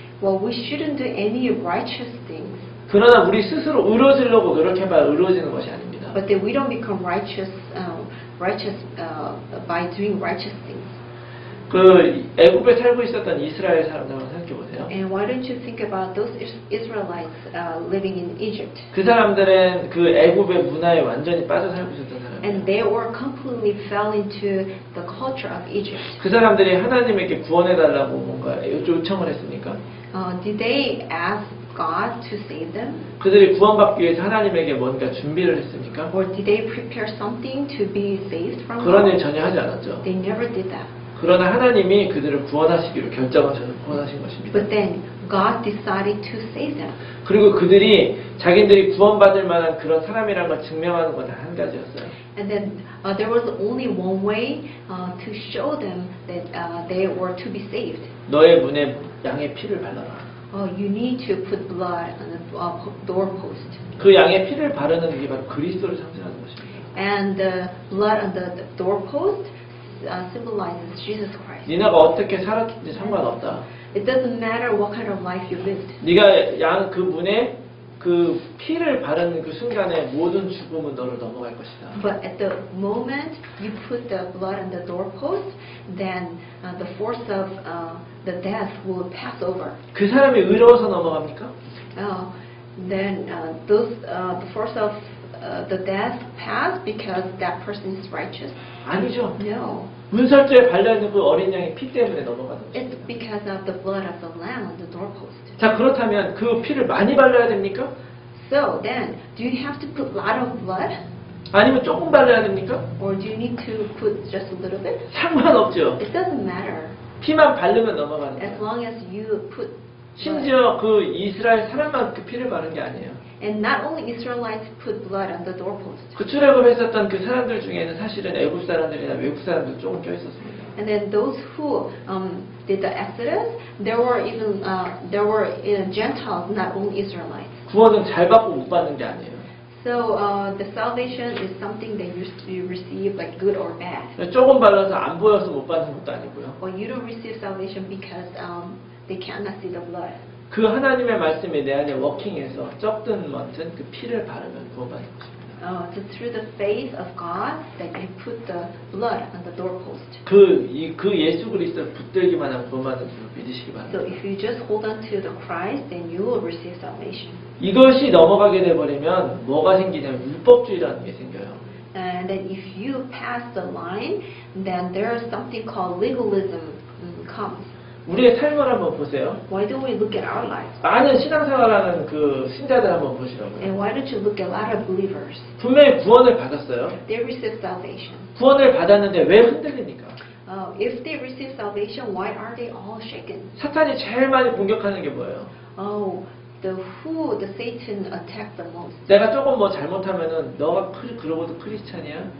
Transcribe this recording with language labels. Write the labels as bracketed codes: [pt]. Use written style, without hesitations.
[en] Well, we shouldn't do any righteous things. [ko] 그러나 우리 스스로 의로워지려고 노력해봐야 의로워지는 것이 아닙니다. [en] But then we don't become righteous by doing righteous things. [ko] 그 애굽에 살고 있었던 이스라엘 사람들 한번 생각해 보세요. [en] And why don't you think about those Israelites living in Egypt? [ko] 그 사람들은 그 애굽의 문화에 완전히 빠져 살고 있었던 사람이에요. [en] And they were completely fell into the culture of Egypt. [ko] 그 사람들이 하나님에게 구원해달라고 뭔가 요청을 했습니까? [en] Did they ask God to save them? [ko] 그들이 구원받기 위해서 하나님에게 뭔가 준비를 했습니까? [en] Or did they prepare something to be saved from [ko] 그런 일 [en] God? [ko] 전혀 하지 않았죠. [en] They never did that. [ko] 그러나 하나님이 그들을 구원하시기로 결정하셔서 구원하신 것입니다. [en] But then God decided to save them. [ko] 그리고 그들이 자기들이 구원받을 만한 그런 사람이라는 걸 증명하는 건 한 가지였어요. [en] And then there was only one way to show them that they were to be saved. [ko] 너의 문에 양의 피를 발라라. [en] You need to put blood on the doorpost. [ko] 그 양의 피를 바르는 게 바로 그리스도를 상징하는 것입니다. [en] And the blood on the doorpost symbolizes Jesus Christ. [ko] 니네가 어떻게 살았든지 상관없다. [en] It doesn't matter what kind of life you lived. [ko] 네가 양 그 문에 그 피를 바르는 그 순간에 모든 죽음은 너를 넘어갈 것이다. [en] But at the moment you put the blood on the doorpost, then the force of the death will pass over. [ko] 그 사람이 의로워서 넘어갑니까? [en] Then the force of the death pass because that person is righteous? [ko] 아니죠. [en] No. [ko] 문설주에 발려있는 그 어린 양의 피 때문에 넘어가는 [en] It's [ko] 것입니다. [en] because of the blood of the lamb on the doorpost. [ko] 자, 그렇다면 그 피를 많이 발라야 됩니까? [en] So then, do you have to put a lot of blood? [ko] 아니면 조금 발라야 됩니까? [en] Or do you need to put just a little bit? [ko] 상관없죠. [en] It doesn't matter. [ko] 피만 바르면 넘어가는 [en] As [ko] 거예요. [en] long as you put blood. [ko] 심지어 그 이스라엘 사람만 그 피를 바른 게 아니에요. [en] And not only Israelites put blood on the doorpost. [ko] 그 출애굽했었던 그 사람들 중에는 사실은 애굽 사람들이나 외국 사람들 조금 껴 있었습니다. [en] And then those who did the Exodus, there were Gentiles, not only Israelites. [ko] 구원은 잘 받고 못 받는 게 아니에요. [en] So the salvation is something that you receive like good or bad. [ko] 조금 발라서 안 보여서 못 받는 것도 아니고요. [en] Or you don't receive salvation because they cannot see the blood. [ko] 그 하나님의 말씀이 내 안에 워킹해서 적든 많든 그 피를 바르면 구원받는 것입니다. [en] So through the faith of God that you put the blood on the doorpost. [ko] 그 예수 그리스도를 붙들기만 하면 구원받는 줄 믿으시기 [en] So [ko] 바랍니다. [en] if you just hold on to the Christ, then you will receive salvation. [ko] 이것이 넘어가게 돼버리면 뭐가 생기냐면 율법주의라는 게 생겨요. [en] And then if you pass the line, then there is something called legalism comes. [ko] 우리의 삶을 한번 보세요. [en] Why don't we look at our lives? [ko] 많은 신앙생활하는 그 신자들 한번 보시라고요. [en] And why don't you look at a lot of believers? [ko] 분명히 구원을 받았어요. [en] They receive salvation. [ko] 구원을 받았는데 왜 흔들립니까? [en] If they receive salvation, why are they all shaken? [ko] 사탄이 제일 많이 공격하는 게 뭐예요? [en] The Satan attacked the most. [ko] 내가 조금 뭐 잘못하면은 너가 그러고도 크리스찬이야?